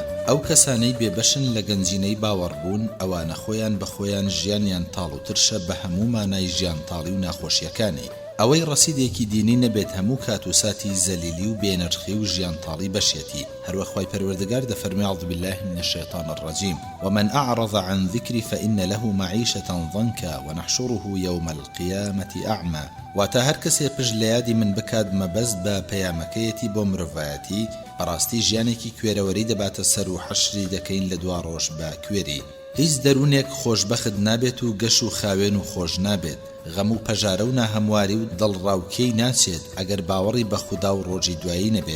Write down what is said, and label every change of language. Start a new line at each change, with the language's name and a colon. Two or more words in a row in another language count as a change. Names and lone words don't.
Central Kurdish: ئەو کەسانەی بێبەشن لە گەنجینەی باوەڕبوون ئەوانە خۆیان بە خۆیان ژیانیان تاڵ و ترشە بە هەموو مانای ژیان تاڵی و ناخۆشیەکانی. ئەوەی ڕەسیدێکی دینی نەبێت هەموو کات و ساتی زەلیلی و بێنرخی و ژیان تاڵی بەشێتی. هەروە خوای پەروەردگار دەفەرمێ
Arabic: أعوذ بالله من الشيطان الرجيم ومن أعرض عن ذكري فإن له معيشة ضنكا ونحشره يوم القيامة أعمى.
Central Kurdish: واتە هەر کەسێ پشت لە یادی من بکات مەبەست بە پەیامەکەیەتی بۆ مرۆڤایەتی بەڕاستی ژیانێکی کوێرەوەری دەباتە سەر و حەشری دەکەین لە دوا ڕۆژ بە کوێری. هیچ دەروونێک خۆشبەخت نابێت و گەش و خاوێن و خۆش نابێت. غەم و پەژارە و ناهەمواری و دڵڕاوکێی ناچێت ئەگەر باوەڕی بە خوددا و ڕۆژی دوایی نەبێت.